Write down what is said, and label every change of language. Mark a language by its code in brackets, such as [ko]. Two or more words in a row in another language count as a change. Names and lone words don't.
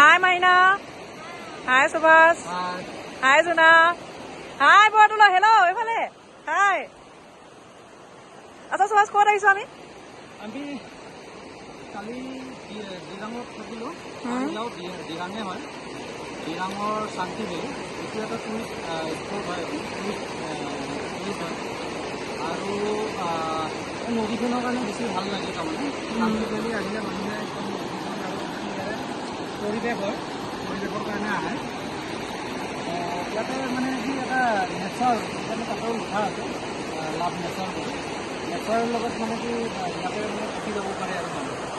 [en] Aina. Hi, Subhas. Hi, Juna. Hi, Bortula. Hello. Hi. [as] Asa Subhas, ক'ত আহিছো আমি? আমি কালি দিৰাঙত থাকিলো দিৰাঙে হয় দিৰাঙৰ শান্তি ভেলী এইটো এটা টুৰিষ্ট স্পট হয় টুৰিষ্ট হয় আৰু নদীখনৰ কাৰণে বেছি ভাল লাগে তাৰমানে শান্তি ভেলী আহিলে মানুহে একদম নদীখন আৰু পৰিৱেশ হয় পৰিৱেশৰ কাৰণে আহে ইয়াতে মানে কি এটা নেচাৰ সেইকাৰণে তাতে উঠা আছে [en] love nature [as] বুলি নেচাৰৰ লগত মানে কি ইয়াতে মানে থাকি যাব পাৰে আৰু মানুহ